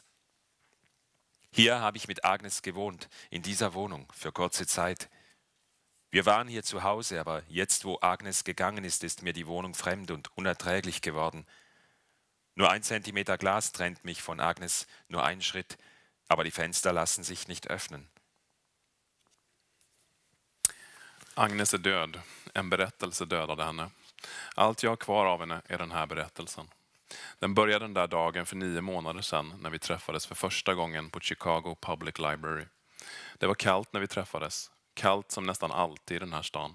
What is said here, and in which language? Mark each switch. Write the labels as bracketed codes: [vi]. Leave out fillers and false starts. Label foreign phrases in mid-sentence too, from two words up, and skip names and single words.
[de] Hier habe ich mit Agnes gewohnt, in dieser Wohnung, für kurze Zeit. Wir waren hier zu Hause, aber jetzt, wo Agnes gegangen ist, ist mir die Wohnung fremd und unerträglich geworden. Nur 1 Zentimeter Glas trennt mich von Agnes, nur 1 Schritt, aber die Fenster lassen sich nicht öffnen. [sv] Agnes är död. En berättelse dödade henne. Allt jag har kvar av henne är den här berättelsen. Den började den där dagen för 9 månader sedan när vi träffades för första gången på Chicago Public Library. Det var kallt när vi träffades. Kallt som nästan alltid i den här stan.